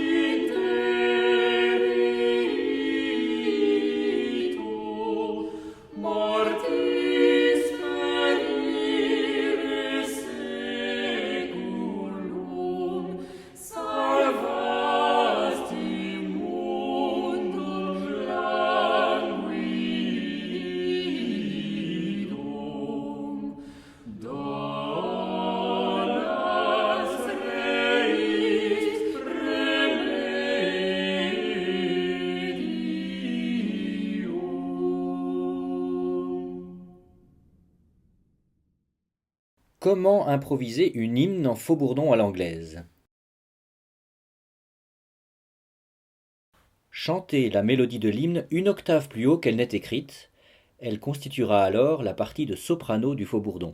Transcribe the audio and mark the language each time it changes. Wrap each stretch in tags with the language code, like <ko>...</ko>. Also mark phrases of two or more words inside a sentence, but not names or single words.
<la>interitu, mortis perire seculum, salvasti mundum languidum. Donas Reis remedium.</la> <fr>Comment improviser une hymne en faux-bourdon à l'anglaise? Chantez la mélodie de l'hymne une octave plus haut qu'elle n'est écrite. Elle constituera alors la partie de soprano du faux-bourdon.</fr>